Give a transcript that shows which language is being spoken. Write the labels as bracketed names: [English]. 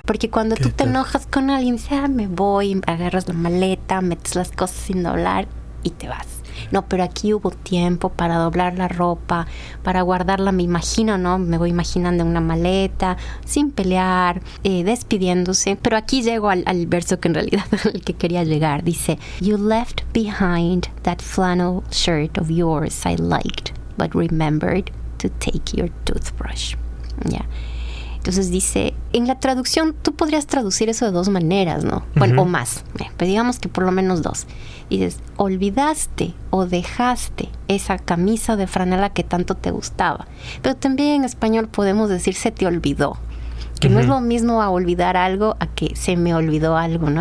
[Spanish] Porque cuando tú te enojas con alguien, dices, me voy, agarras la maleta, metes las cosas sin doblar y te vas. no, pero aquí hubo tiempo para doblar la ropa, para guardarla, me imagino, ¿no? Me voy imaginando en una maleta, sin pelear, despidiéndose. Pero aquí llego al verso que en realidad al que quería llegar. Dice, [English] you left behind that flannel shirt of yours I liked, but remembered to take your toothbrush. [Spanish] Ya. Entonces dice, en la traducción tú podrías traducir eso de dos maneras, ¿no? Bueno, o más, pero digamos que por lo menos dos. Dices, olvidaste o dejaste esa camisa de franela que tanto te gustaba. Pero también en español podemos decir se te olvidó. Que no es lo mismo a olvidar algo a que se me olvidó algo, ¿no?